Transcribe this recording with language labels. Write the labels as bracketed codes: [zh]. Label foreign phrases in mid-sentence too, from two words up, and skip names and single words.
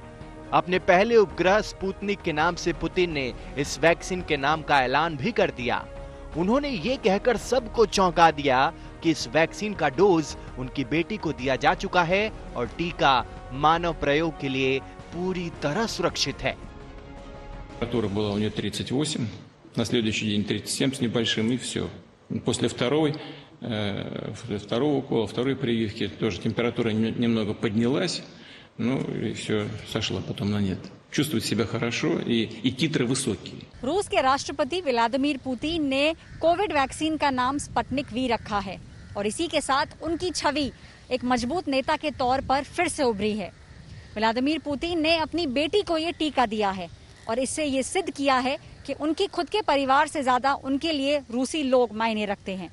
[hi] अपने पहले उपग्रह स्पुतनिक के नाम से पुतिन ने इस वैक्सीन के नाम का ऐलान भी कर दिया। उन्होंने ये कहकर सबको चौंका दिया कि इस वैक्सीन का डोज उनकी बेटी को दिया जा चुका है और टीका मानव प्रयोग के लिए पूरी तरह सुरक्षित है। [ru] Температура была у нее 38, на следующий день 37 с небольшим, и все. После второго укола, второй прививки тоже температура немного поднялась, ну и все, сошла потом на нет. Чувствует себя хорошо и титры высокие. [hi] रूस के राष्ट्रपति व्लादिमीर पुतिन ने [en] COVID vaccine [hi] का नाम स्पुतनिक वी रखा है और इसी के साथ उनकी छवि एक मजबूत नेता के तौर पर फिर से उभरी है। व्लादिमीर पुतिन ने अपनी बेटी को ये टीका दिया है और इससे ये सिद्ध किया है कि उनकी खुद के परिवार से ज्यादा उनके लिए रूसी लोग मायने रखते हैं।